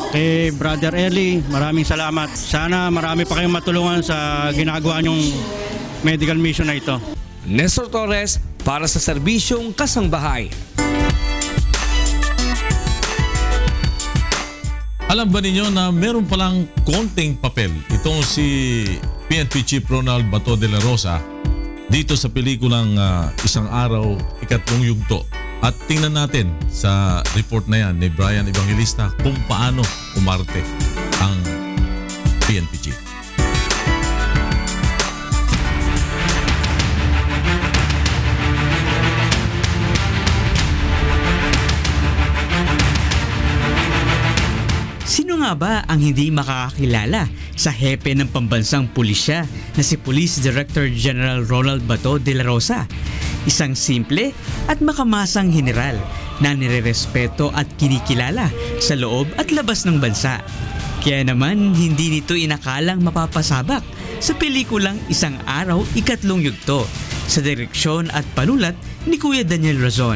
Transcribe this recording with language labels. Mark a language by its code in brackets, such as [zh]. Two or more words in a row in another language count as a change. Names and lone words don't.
[tl] Kay Brother Eli, maraming salamat. Sana marami pa kayong matulungan sa ginagawa niyong [en] medical mission [tl] na ito. Nestor Torres para sa Serbisyong Kasangbahay. Alam ba ninyo na meron palang konting papel itong si PNP Chief Ronald Bato de la Rosa dito sa pelikulang Isang Araw, Ikatlong Yugto. At tingnan natin sa report na yan ni Brian Evangelista kung paano umarte ang PNP Chief. Sino nga ba ang hindi makakakilala sa hepe ng pambansang pulisya na si Police Director General Ronald Bato de la Rosa? Isang simple at makamasang general na nirerespeto at kinikilala sa loob at labas ng bansa. Kaya naman hindi nito inakalang mapapasabak sa pelikulang Isang Araw, Ikatlong Yugto sa direksyon at panulat ni Kuya Daniel Razon.